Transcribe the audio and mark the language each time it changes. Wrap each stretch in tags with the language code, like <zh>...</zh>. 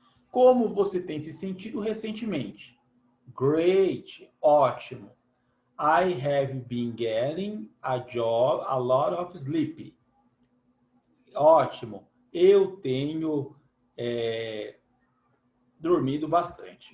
<pt>Como você tem se sentido recentemente?</pt> <en>Great, ótimo. I have been getting a lot of sleep.</en> <pt>Ótimo. Eu tenho dormido bastante.</pt>